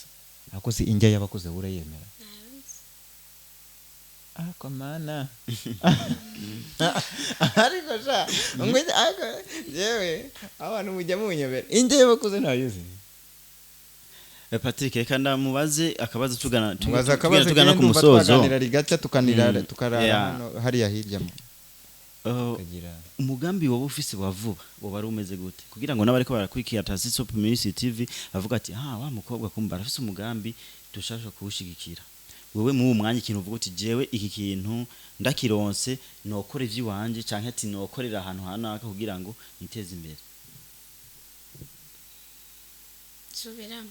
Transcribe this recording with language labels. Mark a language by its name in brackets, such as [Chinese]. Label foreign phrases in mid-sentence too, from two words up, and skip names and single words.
[Rundi] ako si injya y'abakuze urayemera ako mana ariko sha ngo yewe abantu mujya munyobera injya y'abakuze ntayizi Patrick reka ndamubaze akabazo tugana ku musozo tuganira rigaca tukarara hariya hirya umugambi wowe ufise wa vuba wo bari umeze gute kugira ngo nabariko barakwikira Tasitso Community TV avuga ati wa mukobwa kumba arafise umugambi dushaka kuwushigikira wewe mu mwanya ikintu uvuga uti jewe iki kintu ndakironse nokora ivyi wanje canke ati nokorera ahantu hanaka kugira ngo niteze imbere subiramo